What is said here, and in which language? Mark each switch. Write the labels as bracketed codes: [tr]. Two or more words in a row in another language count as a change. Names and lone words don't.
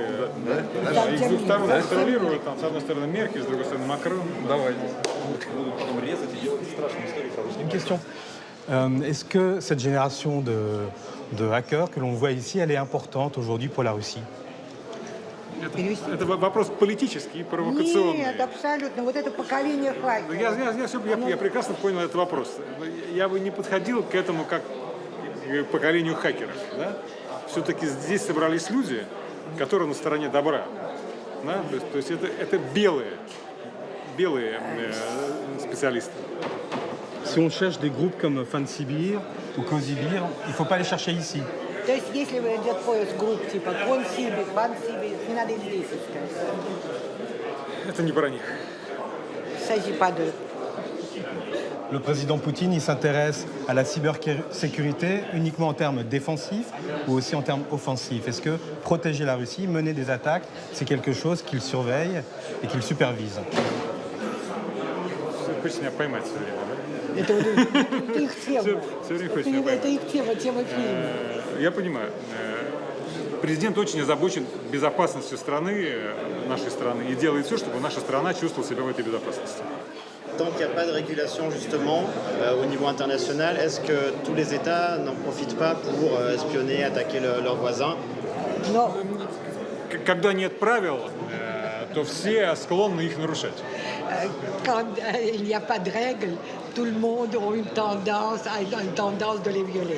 [ru] Их с двух сторон контролируют. Там, с одной стороны Меркель, с другой стороны Макрон. Давайте. Будут потом резать и делать страшную историю. [fr] Une question. Est-ce que cette génération de hackers que l'on voit ici, elle est importante aujourd'hui pour la Russie? [ru] Это вопрос политический и провокационный. Нет, абсолютно. Вот это поколение хакеров. Я прекрасно понял этот вопрос. Я бы не подходил к этому как к поколению хакеров. Да? Все-таки здесь собрались люди, которые на стороне добра. Да? То есть это белые специалисты. [fr] Si on cherche des groupes comme Fansibir ou Kozibir, il ne faut pas les chercher ici. [ru] То есть, если идет поиск групп типа Консибир, Фансибир, не надо их здесь искать. Это не про них. [fr] Il ne s'agit pas d'eux. Le président Poutine, il s'intéresse à la cybersécurité uniquement en termes défensifs ou aussi en termes offensifs. Est-ce que protéger la Russie, mener des attaques, c'est quelque chose qu'il surveille et qu'il supervise? [ru] Вы хотите меня поймать все время, да? Это их тема. Это их тема фильма. Я понимаю. Президент очень озабочен безопасностью страны, нашей страны, и делает все, чтобы наша страна чувствовала себя в этой безопасности. [fr] Tant qu'il n'y a pas de régulation justement au niveau international, est-ce que tous les États n'en profitent pas pour espionner, attaquer leurs voisins? [ru] Когда нет правил, то все склонны их нарушать. [fr] Quand il n'y a pas de règles, tout le monde a une tendance de les violer.